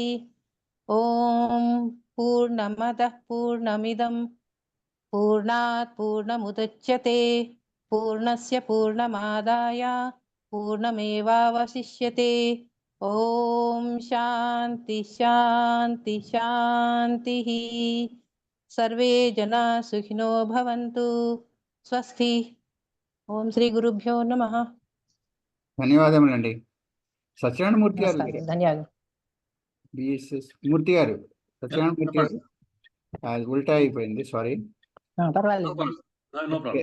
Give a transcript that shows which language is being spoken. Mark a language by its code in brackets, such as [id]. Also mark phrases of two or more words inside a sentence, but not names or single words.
[sa] ॐ पूर्णमदः पूर्णमिदं पूर्णात् पूर्णमुदच्यते पूर्णस्य पूर्णमादाय पूर्णमेवावशिष्यते ॐ शान्ति शान्ति शान्तिः सर्वे जनाः सुखिनो भवन्तु స్వస్తి ఓం శ్రీ గురుభ్యో నమః [te] ధన్యవాదములండి. సత్యనారాయణ మూర్తి గారు నమస్కారం ధన్యవాదాలు బిఎస్ఎస్ మూర్తి గారు, సత్యనారాయణ మూర్తి గారు, అది ఉల్టా అయిపోయింది, సారీ. పర్వాలేదు [en] No problem.